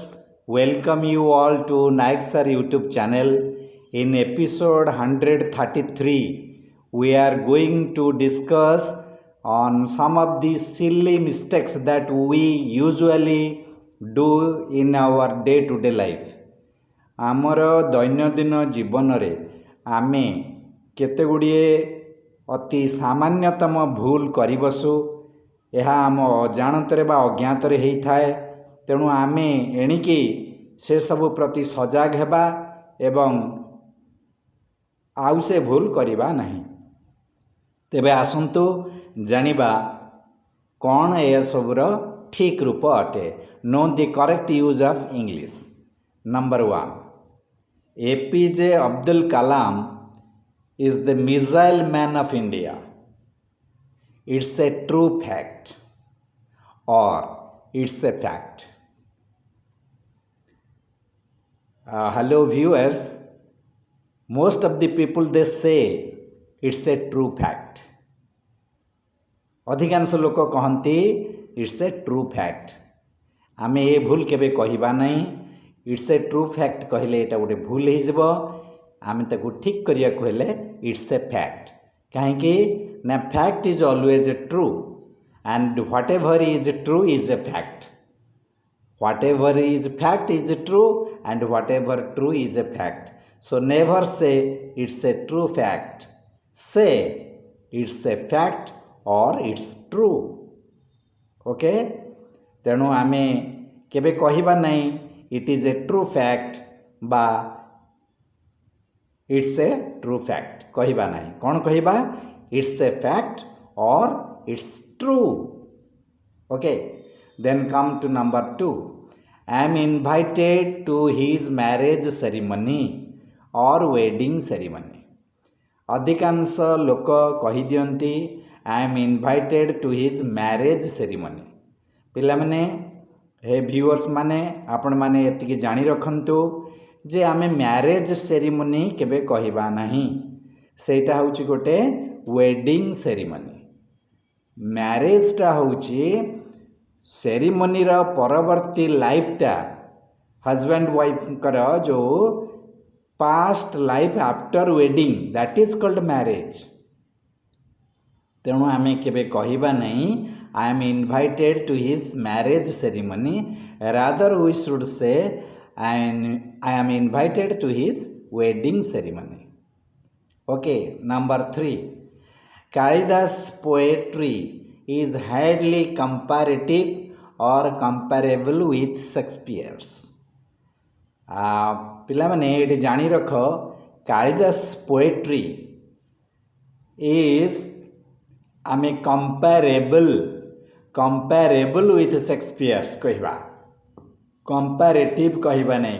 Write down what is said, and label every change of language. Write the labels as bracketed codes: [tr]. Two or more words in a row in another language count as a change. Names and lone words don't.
[en] Welcome you all to Naik Sir YouTube channel. In episode 133, we are going to discuss on some of the silly mistakes that we usually do in our day to day life. [or] ଆମର ଦୈନନ୍ଦିନ ଜୀବନରେ ଆମେ କେତେଗୁଡ଼ିଏ ଅତି ସାମାନ୍ୟତମ ଭୁଲ କରିବସୁ। ଏହା ଆମ ଅଜାଣତରେ ବା ଅଜ୍ଞାତରେ ହେଇଥାଏ। ତେଣୁ ଆମେ ଏଣିକି ସେସବୁ ପ୍ରତି ସଜାଗ ହେବା ଏବଂ ଆଉ ସେ ଭୁଲ କରିବା ନାହିଁ। ତେବେ ଆସନ୍ତୁ ଜାଣିବା କ'ଣ ଏସବୁର ଠିକ୍ ରୂପ ଅଟେ। [en] Know the correct use of English. Number 1, APJ Abdul Kalam is the missile man of India. It's a true fact or it's a fact. Hello viewers, most of the people they say it's a true fact. [or] ଅଧିକାଂଶ ଲୋକ କହନ୍ତି [en] it's a true fact. [or] ଆମେ ଏ ଭୁଲ କେବେ କହିବା ନାହିଁ। [en] it's a true fact [or] କହିଲେ ଏଇଟା ଗୋଟେ ଭୁଲ ହେଇଯିବ। ଆମେ ତାକୁ ଠିକ୍ କରିବାକୁ ହେଲେ [en] it's a fact। [or] କାହିଁକି ନା [en] fact is always true and whatever is true is a fact. Whatever is fact is true and whatever true is a fact. So never say it's a true fact. Say it's a fact or it's true. [or] Okay? ତେଣୁ ଆମେ କେବେ କହିବା ନାହିଁ [en] it is a true fact [or] ବା [en] it's a true fact [or] କହିବା ନାହିଁ। କ'ଣ କହିବା? [en] it's a fact or it's true. Okay? Then come to number 2. I am invited to his marriage ceremony or wedding ceremony. [or] ଅଧିକାଂଶ ଲୋକ କହିଦିଅନ୍ତି [en] I am invited to his marriage ceremony. [or] ପିଲାମାନେ, ହେ ଭିଉଅର୍ସ ମାନେ, ଆପଣମାନେ ଏତିକି ଜାଣି ରଖନ୍ତୁ ଯେ ଆମେ [en] marriage ceremony [or] କେବେ କହିବା ନାହିଁ। ସେଇଟା ହେଉଛି ଗୋଟେ [en] wedding ceremony. ମ୍ୟାରେଜଟା ହେଉଛି ସେରିମନିର ପରବର୍ତ୍ତୀ ଲାଇଫ୍ଟା husband wife's ଯେଉଁ past life after wedding, that is called marriage. [or] ତେଣୁ ଆମେ କେବେ କହିବା ନାହିଁ [en] I am invited to his marriage ceremony. Rather we should say I am invited to his wedding ceremony. Okay, number 3. Kalidas poetry is hardly comparative or comparable with Shakespeare's. [or] ପିଲାମାନେ ଏଠି ଜାଣି ରଖ, କାଳିଦାସ [en] poetry is [or] ଆମେ [en] comparable with Shakespeare's [or] କହିବା, କମ୍ପାରେଟିଭ୍ କହିବା ନାହିଁ।